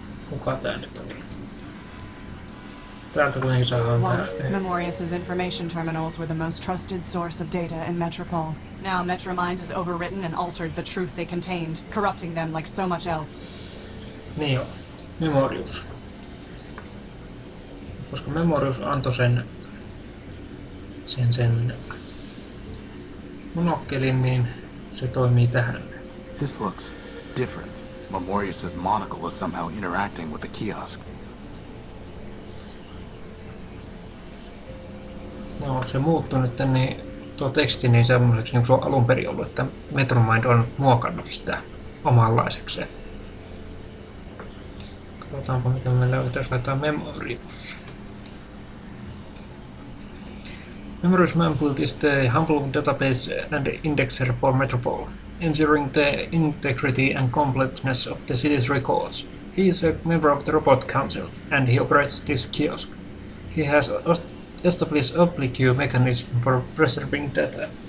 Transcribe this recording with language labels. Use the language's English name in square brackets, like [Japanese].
[Finnish] Kuka tää nyt oli? Täältä kuitenkin saadaan [English] Once, [Finnish] tää... [English] Memorius's information terminals were the most trusted source of data in Metropol. Now Metromind has overwritten and altered the truth they contained, corrupting them like so much else. [Finnish] Niin joo, Memorius. Koska Memorius antoi sen monokkelin, niin se toimii tähän. [English] This looks different. Memorius's monocle is somehow interacting with the kiosk. [Finnish] No, se muuttui nyt niin tuo teksti niin semmoiseksi, niin kuin se on alun perin ollut, että Metromind on muokannut sitä omanlaisekseen. Katsotaanpa mitä me löytää, jos laitetaan Memorius. [English] Memorius Manbuild is the humble database and indexer for Metropol, ensuring the integrity and completeness of the city's records. He is a member of the Robot Council, and he operates this kiosk. He has established obligate mechanism for preserving data.